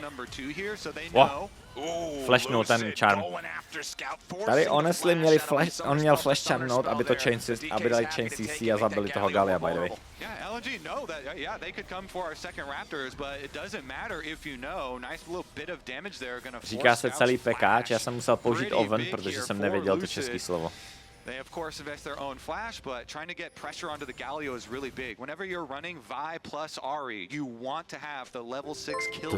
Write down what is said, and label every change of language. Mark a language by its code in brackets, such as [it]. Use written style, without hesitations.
[en] number 2 here, so they know. [cs] Flashnul ten charm. Tady honestly měli flash, on měl flash charmnout, aby to aby dali chain CC a zabili toho Gallia, [en] by the way. Yeah, LNG know that. Yeah, they could come for our second Raptors, but it doesn't matter if you know. Nice little bit of damage there gonna force. [cs] Říká se celý pekáč, já jsem musel použít oven, protože jsem nevěděl to český slovo. [en] They of course invest their own flash, but trying to get pressure onto the Galio is really big. Whenever you're running Vi plus Ahri, you want to have the level 6 kill